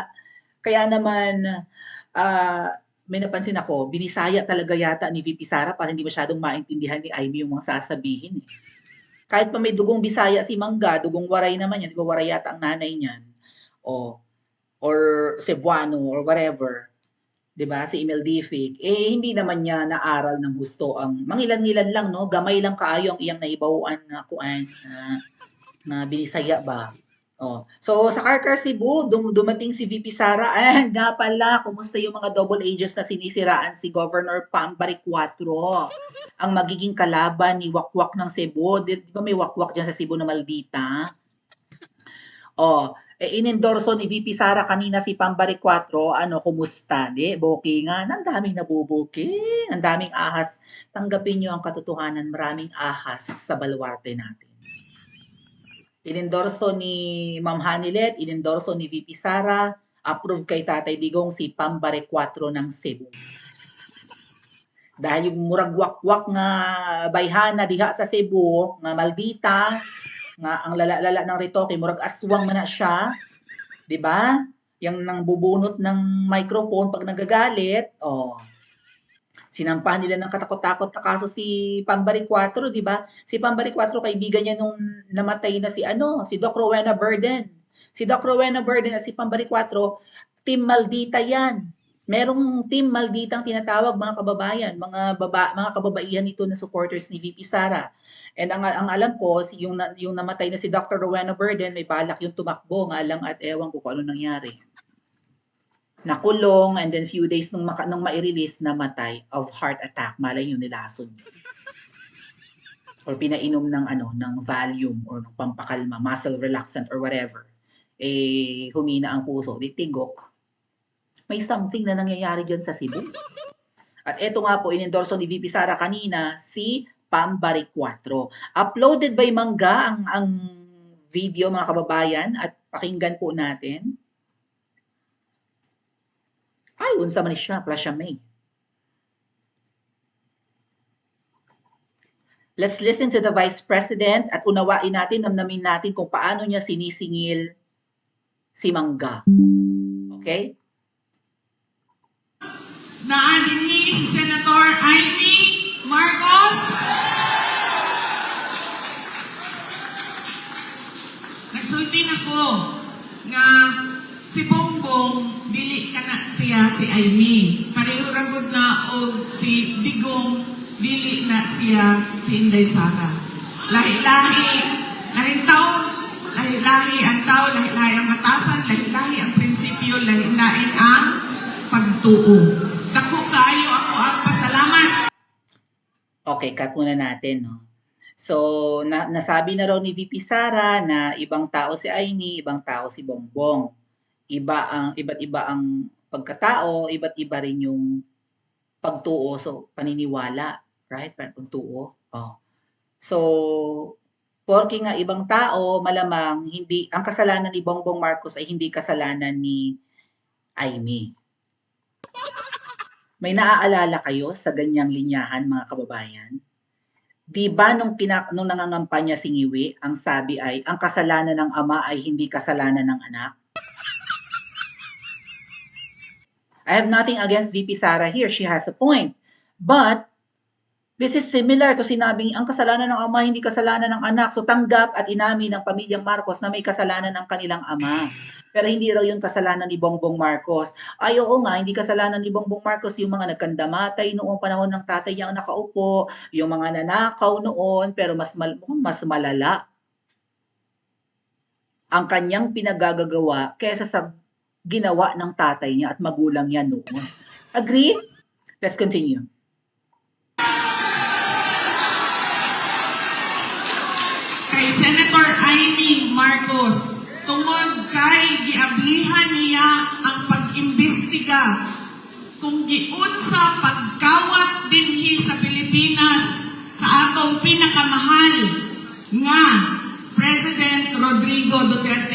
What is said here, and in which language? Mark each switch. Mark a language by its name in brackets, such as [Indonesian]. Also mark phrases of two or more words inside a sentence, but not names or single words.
[Filipino] Kaya naman may napansin ako, binisaya talaga yata ni VP Sara para hindi masyadong maintindihan ni Ivy yung mga sasabihin. Kahit pa may dugong Bisaya si Mangga, dugong Waray naman yan, di ba Waray yata ang nanay niyan? [English] Or Cebuano or whatever. [Filipino] 'Di ba? Si Emil Dific, hindi naman niya naaral ng gusto ang mangilan-ngilan lang, no? [Cebuano] Gamay lang kaayo ang iyang naibawaan nga kuan na binisaya ba. [Filipino] So sa Carcar Cebu, dumating si VP Sara. Nga pala, kumusta yung mga [English] double agents [Filipino] na sinisiraan si Governor Pambaric 4? Ang magiging kalaban ni Wakwak ng Cebu. Di ba may Wakwak dyan sa Cebu na maldita? Inendorso ni VP Sara kanina si Pambaric 4, kumusta? Bookingan, ang daming nabubuking, ang daming ahas. Tanggapin nyo ang katotohanan, maraming ahas sa baluarte natin. Inendorso ni Ma'am Hanilet, inendorso ni VP Sara, approve kay Tatay Digong si Pambaric 4 ng Cebu. Dahil yung [Cebuano] murag wakwak nga bayhana diha sa Cebu, nga maldita, Nga [Filipino] ang lala-lala ng retoke, [Cebuano] murag aswang man na siya, [Filipino] 'di ba? Yang nang bubunot ng microphone pag nagagalit, oh. Sinampahan nila ng katakot-takot na kaso si Pambari 4, 'di ba? Si Pambari 4 kaibigan niya nung namatay na si ano, si Doc Rowena Burden. Si Doc Rowena Burden at si Pambari 4, Team Maldita 'yan. Merong Team Maldita ang tinatawag mga kababayan, mga kababaihan nito na supporters ni VP Sara. And ang alam ko si yung namatay na si Dr. Rowena Burden, may balak yung tumakbo nga lang at ewan ko kung ano nangyari. Nakulong and then few days nung mai-release namatay [English] of heart attack. [Filipino] Malay nyo nilason niya. Or pinainom ng ng Valium or ng pampakalma, [English] muscle relaxant or whatever. [Filipino] Eh humina ang puso, [Cebuano] di tigok. [Filipino] May something na nangyayari diyan sa Cebu. At eto nga po inendorso ni VP Sara kanina si Pambari 4. Uploaded by Mangga ang video mga kababayan at pakinggan po natin. [Cebuano] Ay, unsa man siya, plasya may. [English] Let's listen to the Vice President [Filipino] at unawain natin, namnamin natin kung paano niya sinisingil si Mangga. Okay? [Cebuano] Naanin ni si Senator Amy Marcos. Nagsulti ako nga si Bongbong dili kana siya si Amy. Pareho ra gud na og si Digong dili na siya si Inday Sara. Lahi-lahi, lahing tao, lahi-lahi ang tao, lahi-lahi ang batasan, lahi-lahi ang prinsipyo, lahi-lahi ang pagtuo. Dako kayo ako ang pasalamat. [Filipino] Okay, cut muna natin, no? So, nasabi na raw ni VP Sara na ibang tao si Amy, ibang tao si Bongbong. Iba't iba ang pagkatao, iba't iba rin yung pagtuo, so paniniwala, right? Pagtuo. Oh. So, porke nga ibang tao, malamang hindi ang kasalanan ni Bongbong Marcos ay hindi kasalanan ni Amy. May naaalala kayo sa ganyang linyahan mga kababayan? Di ba nung nangangampanya si Ngiwi, ang sabi ay ang kasalanan ng ama ay hindi kasalanan ng anak? [English] I have nothing against VP Sara here. She has a point. But this is similar to [Filipino] sinabing ang kasalanan ng ama hindi kasalanan ng anak. So tanggap at inamin ng pamilyang Marcos na may kasalanan ng kanilang ama. Pero hindi raw yung kasalanan ni Bongbong Marcos. Ay oo nga, hindi kasalanan ni Bongbong Marcos yung mga nagkandamatay noong panahon ng tatay niya ang nakaupo, yung mga nanakaw noon, pero mas malala ang kanyang pinagagagawa kaysa sa ginawa ng tatay niya at magulang niya noon. [English] Agree? Let's continue. [Cebuano] Kay Senator Amy Marcos, tungod kay giablihan niya ang pag-imbestiga kung giunsa pagkawat dinhi sa Pilipinas sa atong pinakamahal nga President Rodrigo Duterte.